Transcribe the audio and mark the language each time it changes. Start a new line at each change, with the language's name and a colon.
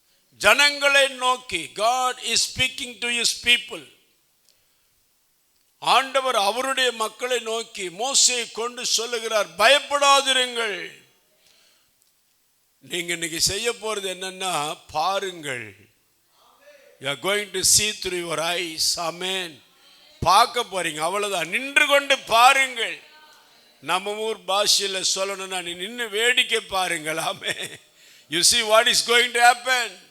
Tamil: ஜனங்களை நோக்கி,
English: God is speaking to his people.
Tamil: ஆண்டவர் அவருடைய மக்களை நோக்கி மோசேயை கொண்டு சொல்லுகிறார், பயப்படாதிருங்கள். நீங்க இன்னைக்கு செய்ய போறது என்னன்னா பாருங்கள்.
English: You are going to see through your eyes.
Tamil: Amen. பார்க்க போறீங்க, அவ்வளவுதான். நின்று கொண்டு பாருங்கள். நம்ம ஊர் பாஷையில சொல்லணும்னா நீ நின்று வேடிக்கை பாருங்கள். ஆமென்.
English: You see what is going to happen.